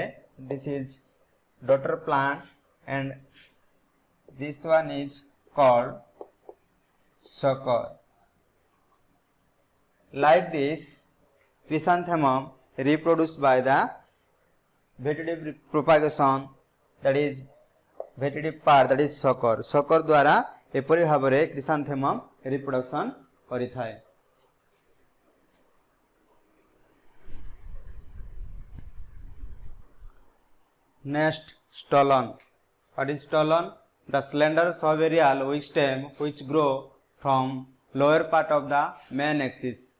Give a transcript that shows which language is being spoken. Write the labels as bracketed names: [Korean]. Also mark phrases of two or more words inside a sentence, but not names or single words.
[English] This is daughter plant and this one is called sucker. Like this, chrysanthemum reproduced by the vegetative propagation, that is vegetative part, that is sucker. [Odia] Sucker ଦ୍ୱାରା ଏପରି ଭାବରେ [English] chrysanthemum reproduction [Odia] କରିଥାଏ. [English] Next, stolon. What is stolon? The slender subaerial weak stem which grow from lower part of the main axis.